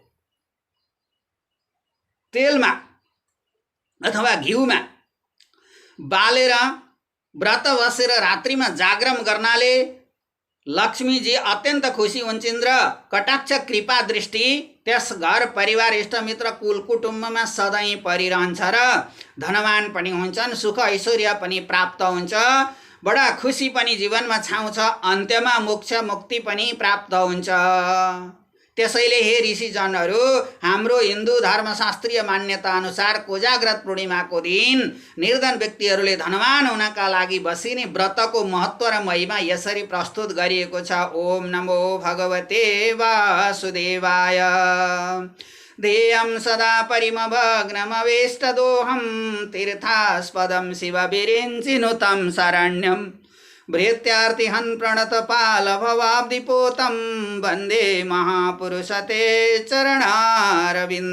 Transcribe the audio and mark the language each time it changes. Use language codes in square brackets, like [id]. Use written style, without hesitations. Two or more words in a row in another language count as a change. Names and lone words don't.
[ne] तेलमा अथवा घिउमा बालेर व्रत बसेर रात्रिमा जागरण गर्नाले लक्ष्मीजी अत्यन्त खुसी हुन्छन् र कटाक्ष कृपा दृष्टि त्यस घर परिवार इष्टमित्र कुल कुटुम्बमा सधैँ परिरहन्छ र धनवान पनि हुन्छन्, सुख ऐश्वर्य पनि प्राप्त हुन्छ, बडा खुसी पनि जीवनमा छाउँछ, अन्त्यमा मोक्ष मुक्ति पनि प्राप्त हुन्छ। त्यसैले हे ऋषिजनहरू, हाम्रो हिन्दू धर्मशास्त्रीय मान्यता अनुसार कोजाग्रत पूर्णिमाको दिन निर्धन व्यक्तिहरूले धनवान हुनका लागि बसिने व्रतको महत्व र महिमा यसरी प्रस्तुत गरिएको छ। [sa] ओम नमो भगवते वासुदेवाय। ध्येयं सदा परिमभग्नमवेष्टदोहं तीर्थास्पदं शिवविरिञ्चिनुतं शरण्यं भृत्यार्तिहन् प्रणतपालभवाब्धिपोतं वन्दे महापुरुषते चरणारविन्दम्।